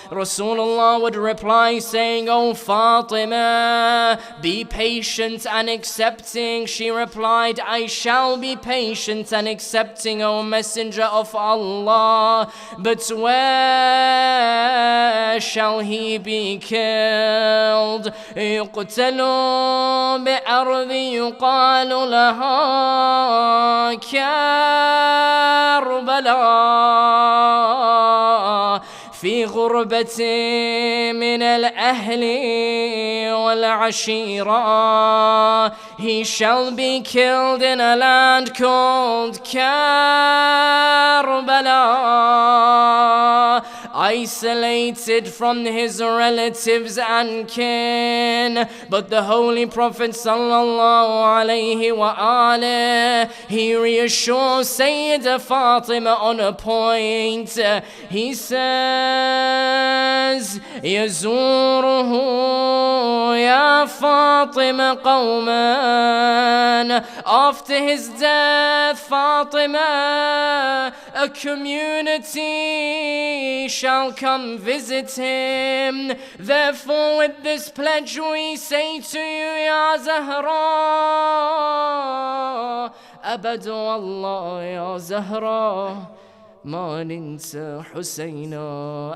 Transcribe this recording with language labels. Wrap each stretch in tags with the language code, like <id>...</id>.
<en>Rasulullah would reply saying, O Fatima, be patient and accepting. She replied, I shall be patient and accepting, O Messenger of Allah. But where shall he be killed?</en> <ar>يقتل بأرض يقال لها كربلاء في غربة من الأهل والعشيرة.</ar> <en>He shall be killed in a land called Karbala, isolated from his relatives and kin. But the Holy Prophet sallallahu alayhi wa alihi, he reassures Sayyida Fatima on a point. He says,</en> <ar>يزوره يا فاطمة قوما</ar> <en>After his death, Fatima, a community shall come visit him. Therefore with this pledge we say to you,</en> <ar>Ya Zahra, Abadu Allah Ya Zahra, Ma ninsa Husayna.</ar>